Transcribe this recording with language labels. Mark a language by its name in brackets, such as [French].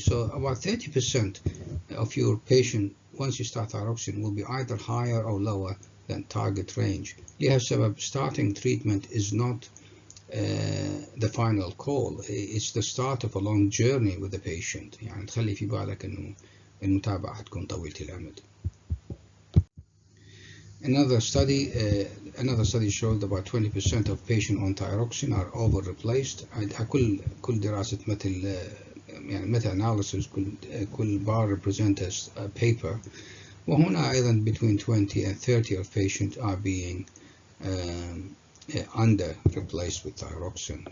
[English] So about 30% of your patient, once you start thyroxine, will be either higher or lower than target range. لهالسبب starting treatment is not the final call. It's the start of a long journey with the patient. [Arabic] يعني تخلي في بالك إنه المتابعة تكون طويلة الأمد. [English] Another study showed about 20% of patients on thyroxine are over replaced. كل دراسة مثل يعني meta analysis كل bar represent as a paper. وهنا أيضا between 20 and 30 of patients are being under replaced with thyroxine.